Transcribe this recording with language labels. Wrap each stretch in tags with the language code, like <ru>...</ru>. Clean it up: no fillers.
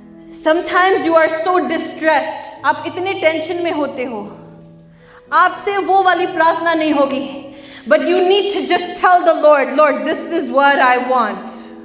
<en>Sometimes you are so distressed.</en> <hi>आप इतने tension में होते हो. आपसे वो वाली प्रार्थना नहीं होगी.</hi> <en>But you need to just tell the Lord, Lord, this is what I want.</en>